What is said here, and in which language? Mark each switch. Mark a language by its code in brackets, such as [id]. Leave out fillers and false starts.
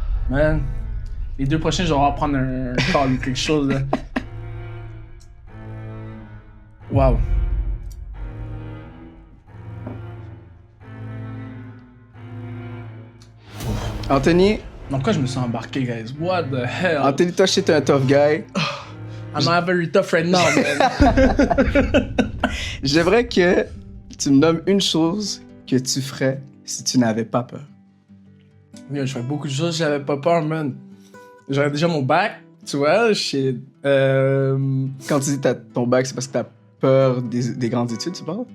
[fr] Man, les 2 prochains, je vais devoir prendre un call ou quelque chose, là. Wow. Anthony. Dans quoi je me suis embarqué, guys? [en] What the hell? [fr] Anthony, toi, je sais, t'es un tough guy. [en] I'm not very tough right now, man. [fr] J'aimerais que tu me nommes une chose que tu ferais si tu n'avais pas peur. Yo, je ferais beaucoup de choses, j'avais pas peur, man. J'aurais déjà mon bac, tu vois, Quand tu dis ton bac, c'est parce que t'as peur des grandes études, tu parles?